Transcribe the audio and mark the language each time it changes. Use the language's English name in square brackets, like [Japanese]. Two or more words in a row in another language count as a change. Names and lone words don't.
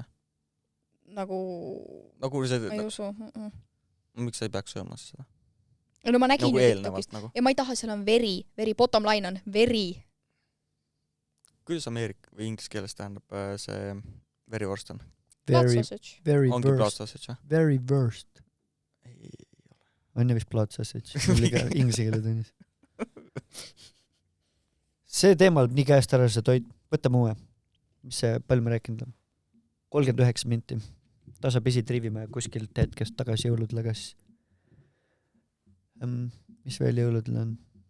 [Estonian] Nagu see... ma ei usu. Miks sa ei peaks sööma seda? No ma nägin nagu eelnevalt nagu. Ja ma ei taha, seal on veri, [English] bottom line [Estonian] on veri. Kuidas Ameerika või inglise keeles tähendab see verivorst on? [English] Blood sausage. [Estonian] Ongi [English] blood sausage, [Estonian] jah? [English] Very worst. [Estonian] Ei ole. On ju vist [English] blood sausage, [Estonian] oli ka inglise keele tunnis. See teema oleb nii käest ära, see toit. Võtame uue. Mis see, palju me rääkinud on? 39 minti. Tasapisi trivime kuskilt hetkest tagasi jõuludele, kas mis veel jõuludel on?